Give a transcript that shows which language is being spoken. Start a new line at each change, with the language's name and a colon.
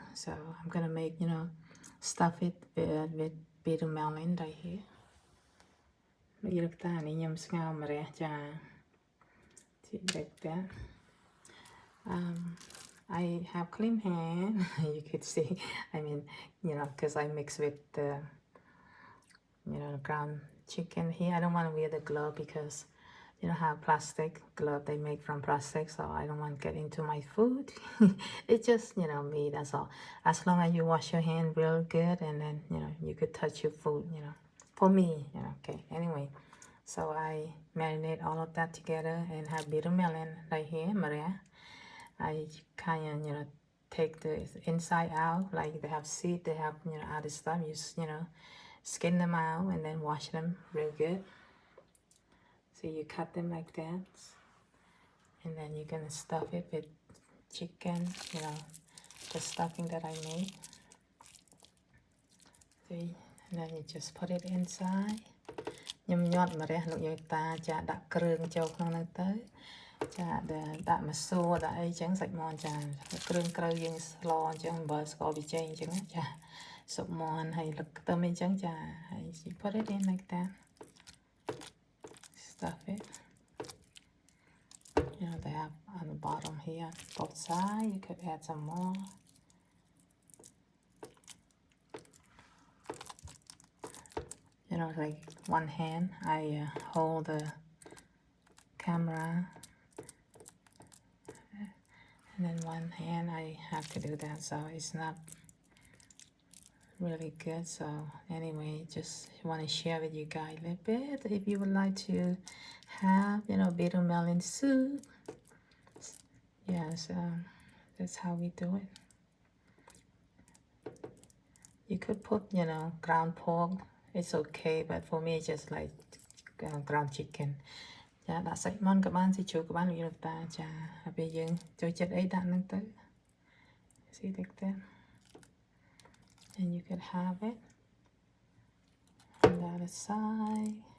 English: So I'm gonna make stuff it with bitter melon right here.
Khmer: នេះលោកតានេះខ្ញុំស្ងោរម្រះចា
English: like that. I have clean hand. You could see, I mean, because I mix with the ground chicken here. I don't want to wear the glove because how plastic glove they make from plastic, so I don't want to get into my food. It's just me, that's all. As long as you wash your hand real good, and then you could touch your food, for me, okay. Anyway, so I marinate all of that together and have bitter melon right here, Maria. I kind of take the inside out, like they have seed, they have other stuff. You skin them out and then wash them real good. So you cut them like that, and then you're gonna stuff it with chicken, the stuffing that I made. See, and then you just put it inside.
Khmer: ខ្ញុំញាត់ម្រះលោកយាយតាចាដាក់គ្រឿងចូលក្នុងហ្នឹងទៅចាដាក់ម្សៅដាក់អីចឹងសាច់មាន់ចាគ្រឿងក្រៅយើងស្លអញ្ចឹងអំបិលស្ករប៊ីចេងអញ្ចឹងចាស៊ុបមាន់ហើយទឹកខ្ទឹមអីចឹងចាហើយ
English: you put it in like that, stuff it. They have on the bottom here both sides. You could add some more. Like one hand I hold the camera, and then one hand I have to do that, so it's not really good. So anyway, just want to share with you guys a little bit. If you would like to have bitter melon soup, yes, that's how we do it. You could put ground pork, it's okay, but for me it's just like ground chicken.
Khmer: ចាដាក់សាច់មាន់ក៏បានសាច់ជ្រូកក៏បានលោកយាយតាចាហើយពេលយើងចូលចិត្តអីដាក់ហ្នឹងទៅ
English: See like that, and you could have it on the other side.